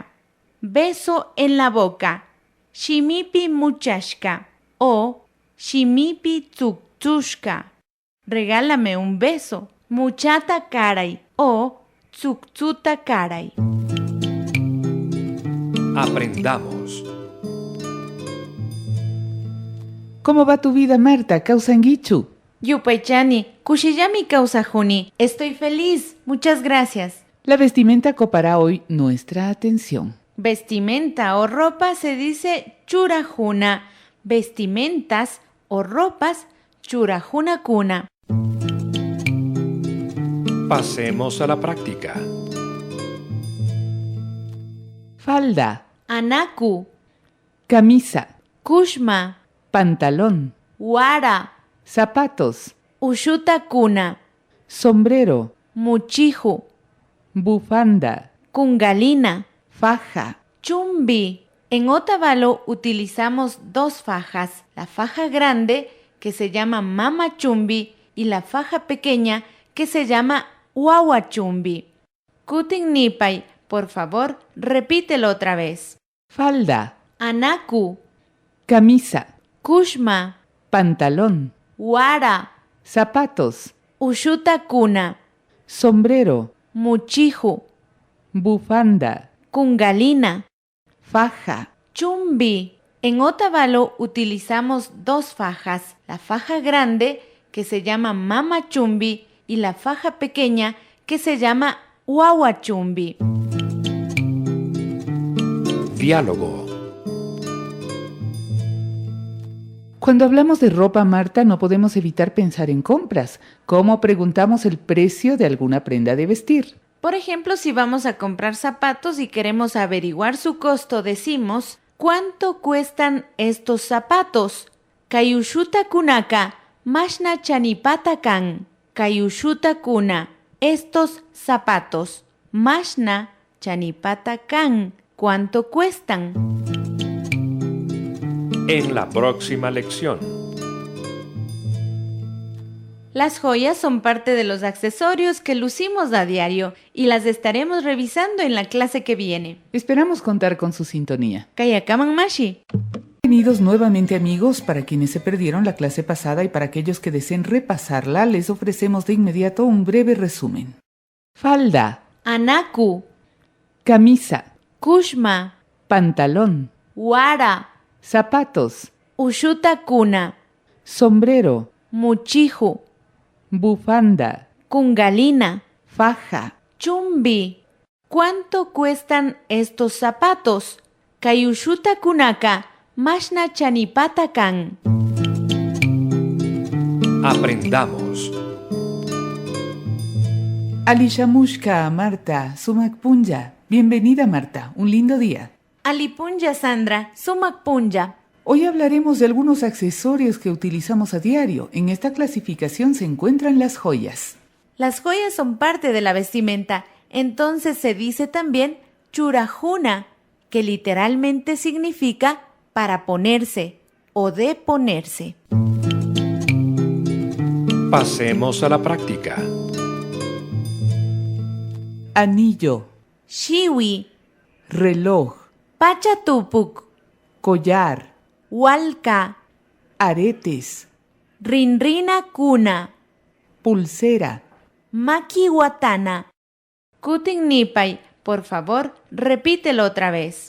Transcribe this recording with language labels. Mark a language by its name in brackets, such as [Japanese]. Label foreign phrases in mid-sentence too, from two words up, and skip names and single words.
[Spanish] Beso en la boca, [Quechua] shimipi muchashka o shimipi tsuktushka. [Spanish] Regálame un beso, [Quechua] muchata karay o tsuktuta karay. [Spanish] Aprendamos. ¿Cómo va tu vida, Marta? [Quechua] Causanguichu. Yupaychani, kushiyami kausajuni. [Spanish] Estoy feliz, muchas gracias. La vestimenta copará hoy nuestra atención. Vestimenta o ropa se dice churajuna. Vestimentas o ropas [Quechua] churajuna kuna. [Spanish] Pasemos a la práctica. Falda, [Quechua] Anaku, [Spanish] camisa, [Quechua] kushma, [Spanish] pantalón, [Quechua] wara, [Spanish] zapatos, [Quechua] ushuta kuna, [Spanish] sombrero, [Quechua] muchihu, [Spanish] bufanda, [Quechua] kungalina, [Spanish] faja, [Quechua] chumbi. [Spanish] En Otavalo utilizamos dos fajas, la faja grande que se llama [Quechua] mama chumbi [Spanish] y la faja pequeña que se llama [Quechua] wawa chumbi. Kutin nipay, [Spanish] por favor, repítelo otra vez. falda, [Quechua] Anaku, [Spanish] camisa, [Quechua] kushma, [Spanish] pantalón, [Quechua] wara, [Spanish] zapatos, [Quechua] ushuta kuna, [Spanish] sombrero, [Quechua] muchihu, [Spanish] bufanda, [Quechua] kungalina, [Spanish] faja, [Quechua] chumbi. [Spanish] En Otavalo utilizamos dos fajas, la faja grande que se llama [Quechua] mama chumbi [Spanish] y la faja pequeña que se llama [Quechua] wawa chumbi. [Spanish] Diálogo. Cuando hablamos de ropa, Marta, no podemos evitar pensar en compras. ¿Cómo preguntamos el precio de alguna prenda de vestir? Por ejemplo, si vamos a comprar zapatos y queremos averiguar su costo, decimos, ¿cuánto cuestan estos zapatos? [Quechua] Kayushuta kunaka, mashna chanipata kan. Kayushuta kuna, [Spanish] estos zapatos. [Quechua] Mashna chanipata kan, [Spanish] ¿cuánto cuestan? En la próxima lección. Las joyas son parte de los accesorios que lucimos a diario y las estaremos revisando en la clase que viene. Esperamos contar con su sintonía. [Quechua] Kayakaman mashi. [Spanish] Bienvenidos nuevamente, amigos. Para quienes se perdieron la clase pasada y para aquellos que deseen repasarla, les ofrecemos de inmediato un breve resumen. Falda, [Quechua] Anaku, [Spanish] camisa, [Quechua] kushma, [Spanish] pantalón, [Quechua] wara, [Spanish] zapatos, [Quechua] Ushutakuna, [Spanish] sombrero, [Quechua] muchihu, [Spanish] bufanda, [Quechua] kungalina, [Spanish] faja. [Quechua] chumbi. [Spanish] ¿Cuánto cuestan estos zapatos? [Quechua] Kayushutakunaka, mashna chanipatakan. [Spanish] Aprendamos. [Quechua] Alishamushka, Marta, Sumak Punja. [Spanish] Bienvenida, Marta. Un lindo día. [Quechua] Alipunja Sandra, sumakpunja. [Spanish] Hoy hablaremos de algunos accesorios que utilizamos a diario. En esta clasificación se encuentran las joyas. Las joyas son parte de la vestimenta, entonces se dice también churajuna, que literalmente significa para ponerse o de ponerse. Pasemos a la práctica. Anillo, [Quechua] Shiwi, [Spanish] reloj, [Quechua] pachatupuk, [Spanish] collar, [Quechua] walka, [Spanish] aretes, [Quechua] rinrina kuna, [Spanish] pulsera, [Quechua] makiwatana. [Spanish] Kutin por favor, repítelo otra vez.